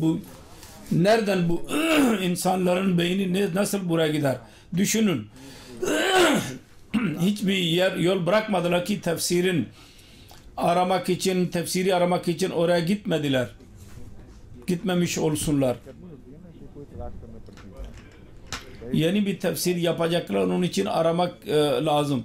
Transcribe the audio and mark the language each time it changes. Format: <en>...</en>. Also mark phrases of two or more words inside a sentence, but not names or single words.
<tr>Bu nereden bu insanların beyni nasıl buraya gider? Düşünün. Hiçbir yol bırakmadılar ki tefsiri aramak için oraya gitmediler. Gitmemiş olsunlar.</tr> <ur>کرنی ہوتی ہے نا کہ کوئی تلاش کرنی پڑتی ہے</ur> <tr>Yeni bir tefsir yapacaklar, onun için aramak lazım.</tr>